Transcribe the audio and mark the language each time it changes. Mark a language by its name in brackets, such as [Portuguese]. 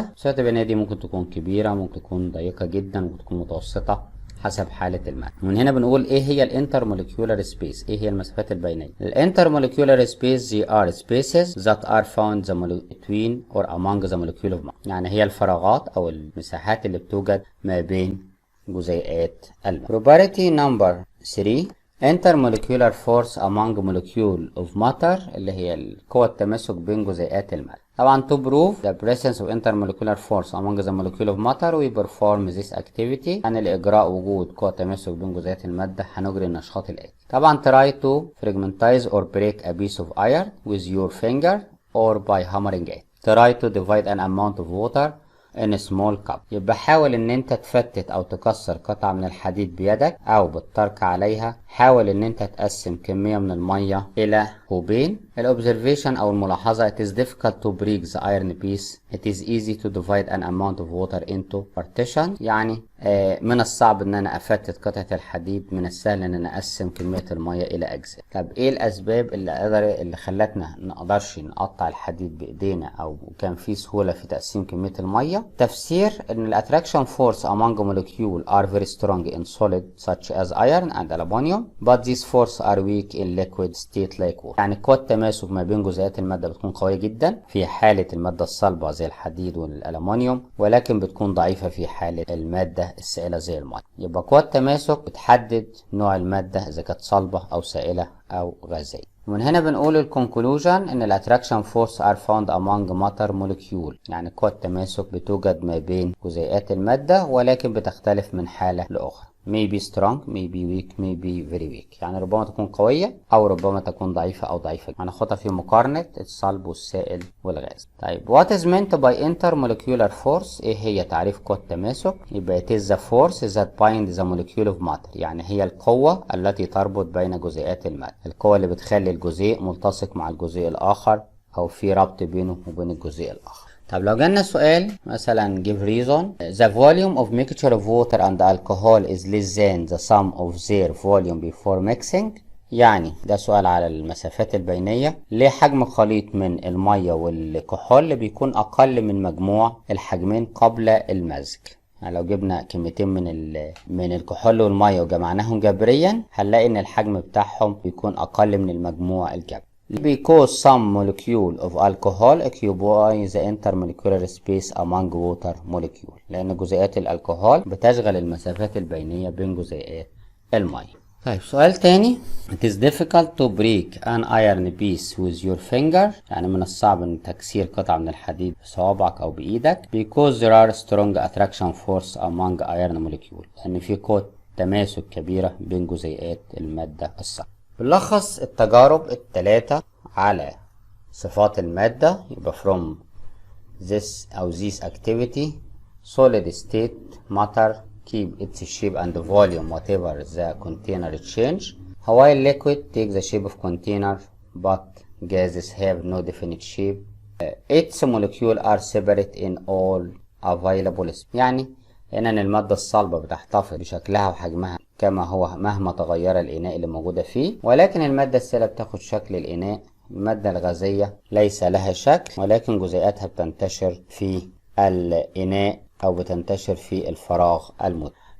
[Arabic] المسافات البينية دي ممكن تكون كبيرة، ممكن تكون ضيقة جدا، ممكن تكون متوسطة حسب حالة المادة. من هنا بنقول ايه هي الانترموليكيولار سبيس، ايه هي المسافات البينية. [English] الانترموليكيولار space they are spaces that are found between or among the molecule of matter، [Arabic] يعني هي الفراغات او المساحات اللي بتوجد ما بين جزيئات المادة. [English] Property number 3 intermolecular force among molecule of matter، [Arabic] اللي هي القوة التماسك بين جزيئات المادة. [English] طبعا to prove the presence of intermolecular force among the molecule of matter we perform this activity، [Arabic] عن الإجراء وجود قوة تماسك بين جزيئات المادة هنجري النشاط الآتي. [English] طبعا try to fragmentize or break a piece of iron with your finger or by hammering it. try to divide an amount of water in small cup. [Arabic] يبقى حاول ان انت تفتت او تكسر قطعة من الحديد بيدك او بالترك عليها. حاول ان انت تقسم كمية من المية الى كوبين. [English] الobservation [Arabic] او الملاحظة: [English] it is difficult to break the iron piece. It is easy to divide an amount of water into partition. [Arabic] يعني من الصعب ان انا افتت قطعة الحديد، من السهل ان انا اقسم كمية المية الى اجزاء. طب ايه الاسباب اللي خلتنا نقدرش نقطع الحديد بايدينا او كان في سهولة في تقسيم كمية المية؟ تفسير ان [English] الاتراكشن force among molecules are very strong in solid such as iron and aluminum but these forces are weak in liquid state like water. [Arabic] يعني قوة التماسك ما بين جزيئات المادة بتكون قوية جدا في حالة المادة الصلبة زي الحديد والألمنيوم، ولكن بتكون ضعيفة في حالة المادة السائلة زي الماء. يبقى قوة التماسك بتحدد نوع المادة إذا كانت صلبة أو سائلة أو غازية. ومن هنا بنقول الكونكلوجن ان [English] الاتراكشن force are found among matter molecule, [Arabic] يعني قوة التماسك بتوجد ما بين جزيئات المادة ولكن بتختلف من حالة لأخرى. [English] may be strong, may be weak, may be very weak. [Arabic] يعني ربما تكون قوية أو ربما تكون ضعيفة أو ضعيفة. هناخدها في مقارنة الصلب والسائل والغاز. [English] طيب what is meant by intermolecular force؟ [Arabic] إيه هي تعريف قوة التماسك؟ يبقى [English] it is the force that binds the molecule of matter. [Arabic] يعني هي القوة التي تربط بين جزيئات المادة، القوة اللي بتخلي الجزيء ملتصق مع الجزيء الآخر أو في ربط بينه وبين الجزيء الآخر. طب لو جالنا سؤال مثلا [English] give reason the volume of mixture of water and alcohol is less than the sum of their volume before mixing. [Arabic] يعني ده سؤال على المسافات البينية. ليه حجم خليط من المية والكحول بيكون أقل من مجموع الحجمين قبل المزج؟ يعني لو جبنا كميتين من الكحول والمية وجمعناهم جبريا هنلاقي ان الحجم بتاعهم بيكون اقل من المجموع الجبري. [English] Because some molecule of alcohol occupy the intermolecular space among water molecule. [Arabic] لأن جزيئات الكحول بتشغل المسافات البينية بين جزيئات المية. طيب سؤال تاني. [English] It is difficult to break an iron piece with your finger. [Arabic] يعني من الصعب ان تكسير قطعة من الحديد بصوابعك او بايدك. [English] Because there are strong attraction force among iron molecule. [Arabic] لأن في قوة تماسك كبيرة بين جزيئات المادة الصلبة. بنلخص التجارب الثلاثة على صفات المادة. [English] يبقى from this أو this activity solid state matter keep its shape and volume whatever the container change, while liquid take the shape of container but gases have no definite shape. Its molecules are separate in all available space. [Arabic] يعني ان المادة الصلبة بتحتفظ بشكلها وحجمها كما هو مهما تغير الإناء اللي موجودة فيه، ولكن المادة السائلة بتاخد شكل الإناء. المادة الغازية ليس لها شكل ولكن جزيئاتها بتنتشر في الإناء أو بتنتشر في الفراغ المتاح.